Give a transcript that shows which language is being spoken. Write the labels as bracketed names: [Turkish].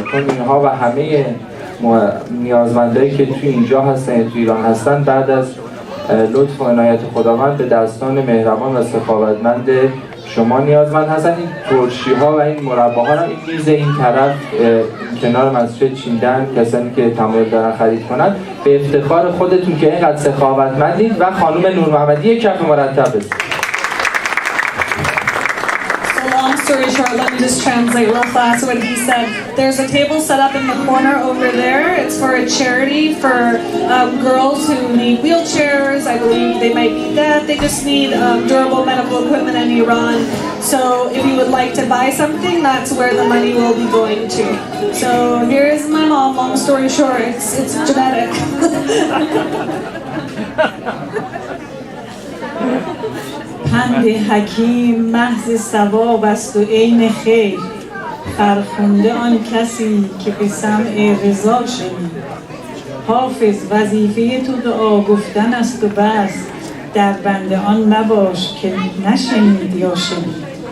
[Persian] چون اینها و همه نیازمندایی که توی اینجا هستن توی ایران هستن بعد از لطف و عنایت خداوند به دستان مهربان و سخاوتمند شما نیازمند هستن. این ترشی ها و این مرباها رو این میز این طرف کنار مسجد چیندن کسانی که تمایل دارن خرید کنن به افتخار خودتون که اینقدر سخاوتمندید و خانم نورمحمدی کف مرتب بزنید. [English] Long story short, let me just translate real fast what he said. There's a table set up in the corner over there. It's for a charity for girls who need wheelchairs. I believe they might be deaf. They just need durable medical equipment in Iran. So if you would like to buy something, that's where the money will be going to. So here is my mom. Long story short, it's genetic. [Persian] پند حکیم محض ثواب است و عین خیر، فرخنده آن کسی که به سمع رضا شنید. حافظ وظیفه تو دعا گفتن است و بس، در بند آن مباش که نشنید یا شنید.